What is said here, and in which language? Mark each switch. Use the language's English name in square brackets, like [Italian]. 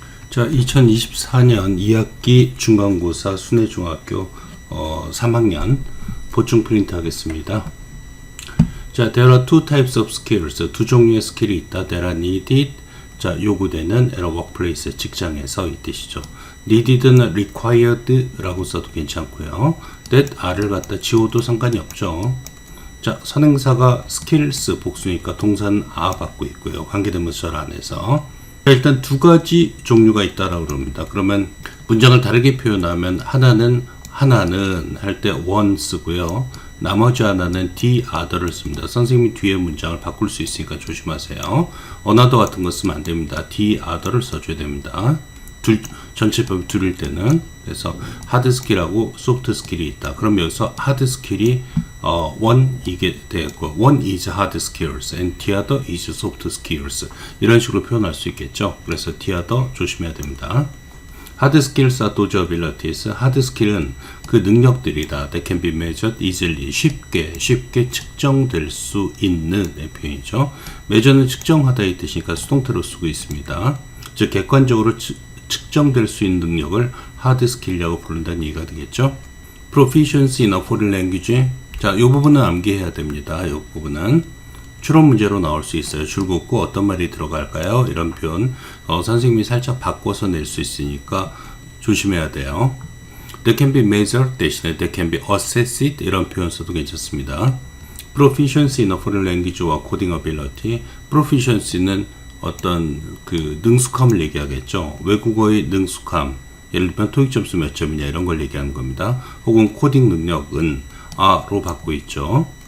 [Korean] 자, 2024년 2학기 중간고사 순회중학교 3학년 보충 프린트 하겠습니다. [English] 자, there are two types of skills. [Korean] 두 종류의 스킬이 있다. [English] That are needed. [Korean] 자, 요구되는 [English] at a workplace, [Korean] 직장에서 이 뜻이죠. needed는 required 라고 써도 괜찮고요. that are를 갖다 지워도 상관이 없죠. 자, 선행사가 skills 복수니까 동사는 are 받고 있고요. 관계대명사 안에서. 일단 두 가지 종류가 있다라고 그럽니다. 그러면 문장을 다르게 표현하면 하나는 할 때 one 쓰고요. 나머지 하나는 the other를 씁니다. 선생님이 뒤에 문장을 바꿀 수 있으니까 조심하세요. another 같은 거 쓰면 안 됩니다. the other를 써줘야 됩니다. 전체법이 둘일 때는. 그래서 hard skill하고 soft skill이 있다. 그럼 여기서 hard skill이 one 이게 되고 [English] one is hard skills and the other is soft skills [Korean] 이런 식으로 표현할 수 있겠죠. 그래서 the other 조심해야 됩니다. [English] hard skills are those abilities. [Korean] hard skill은 그 능력들이다. [English] That can be measured easily. [Korean] 쉽게 측정될 수 있는 표현이죠. measure는 측정하다 이 뜻이니까 수동태로 쓰고 있습니다. 즉 객관적으로 측정될 수 있는 능력을 hard skill이라고 부른다는 얘기가 되겠죠. [English] proficiency in a foreign language. [Korean] 자, 이 부분은 암기해야 됩니다. 이 부분은 추론 문제로 나올 수 있어요. 줄긋고 어떤 말이 들어갈까요? 이런 표현 선생님이 살짝 바꿔서 낼 수 있으니까 조심해야 돼요. [English] That can be measured 대신에 that can be assessed [Korean] 이런 표현 써도 괜찮습니다. [English] proficiency in a foreign language와 coding ability. [Korean] proficiency는 어떤 그 능숙함을 얘기하겠죠. 외국어의 능숙함. 예를 들면 토익 점수 몇 점이냐 이런 걸 얘기하는 겁니다. 혹은 코딩 능력은 로 받고 있죠.